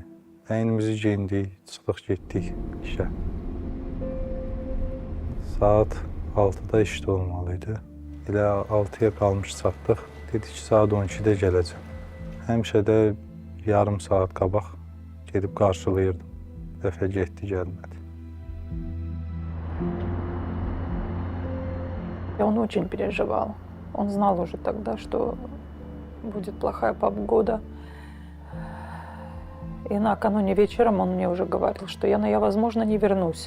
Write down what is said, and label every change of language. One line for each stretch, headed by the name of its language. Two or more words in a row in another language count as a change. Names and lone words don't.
Azerbaijani: Əynimizi geyindik, çıxdıq getdik işə. Saat 6-da işdə olmalıydı. Elə 6-ya qalmış çatdıq. Dedi ki, saat 12-də gələcəm. Həmişə də yarım saat qabaq gedib qarşılayırdım. Dəfə getdi, gəlmədi.
Russian: Он очень переживал. Он знал уже тогда, что будет плохая погода. И накануне вечером он мне уже говорил, что я, возможно, не вернусь.